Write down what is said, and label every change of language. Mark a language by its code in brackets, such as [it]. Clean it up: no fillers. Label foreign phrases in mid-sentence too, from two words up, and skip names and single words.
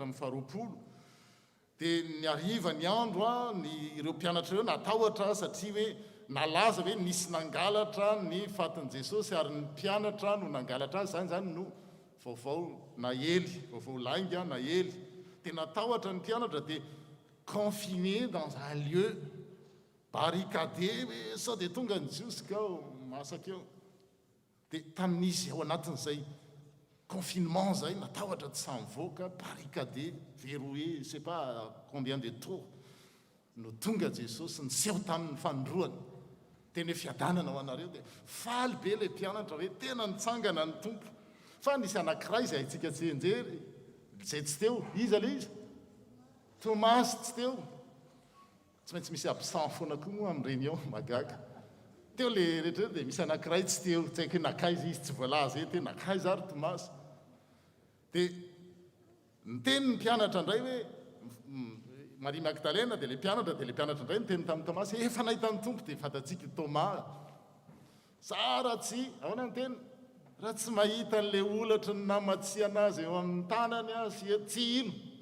[mg] hatramin'ny faharoapolo dia ny ariva ny andro ireo mpianatra ireo natahotra satria hoe nalaza hoe nisy nangalatra ny fatin'i Jesosy ary ny mpianatra no nangalatra azy zany no vaovao na ely vaovao lainga na ely dia natahotra ny mpianatra dia [fr] confiné dans un lieu barricadé [mg] hoe sao dia tonga ny jiosika ao masaka eo. Dia tamin'izy ao anatin'izay confinement zay natahotra tsy samivoaka [fr] barricadé verrouillé je sais pas combien de tours [mg] no tonga Jesosy niseho tamin'ny fanondroany teny hoe fiadanana ho anareo dia faly be le mpianatra hoe tena nitsangana ny tompo fa nisy anankiray izay haitsika tsy enjery zay tsy teo iza le izy Tomasy tsy teo tsy maintsy misy absent foana koa moa amin'ireny ao magaga teo le rehetra dia misy anankiray tsy teo tsy haiko hoe nakaiza izy tsy voalaza eto hoe nakaiza ary Tomasy dia niteny ny mpianatra indray hoe Marie Magdalena dia le mpianatra indray niteny tamin'ny Tomasy efa nahitany tompo dia fantatsika Thomas sara tsy ahoana ny teny raha tsy mahita n'le olatra ny namatsia anazy eo amin'ny tanany sy tsy ino